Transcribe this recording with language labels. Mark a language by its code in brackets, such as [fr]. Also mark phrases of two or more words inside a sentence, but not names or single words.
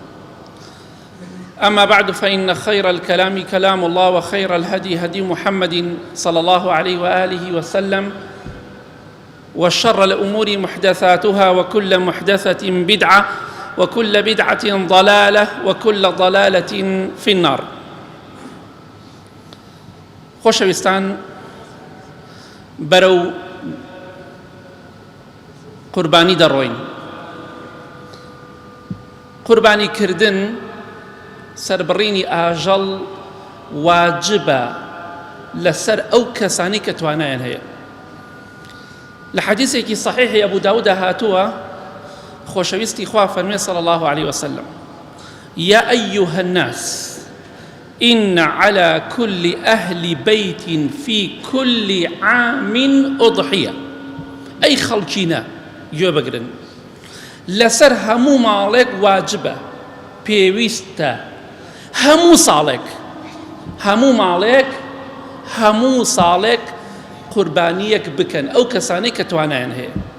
[ar] أما بعد، فإن خير الكلام كلام الله، وخير الهدي هدي محمد صلى الله عليه وآله وسلم، وشر الأمور محدثاتها، وكل محدثة بدعة، وكل بدعة ضلالة، وكل ضلالة في النار. [ckb] خۆشەویستان، بەرەو قوربانی دەڕۆین. قوربانی کردن سەربڕینی ئاژەڵ واجبە لەسەر ئەو کەسانی کە توانایان هەیە. لە حەدیثێکی صحیحی ئەبوو داود هاتووە، خۆشەویستی خوا فەرمێ [ar] صلى الله عليه وسلم: يا أيها الناس إن على كل أهل بيت في كل عام أضحية. [ckb] أي خەڵکینە گوێ بگرن، لەسەر هەموو ماڵێک واجبە، پێویستە هەموو ساڵێک قوربانیەک بکەن ئەو کەسانەی کە توانایان هەیە.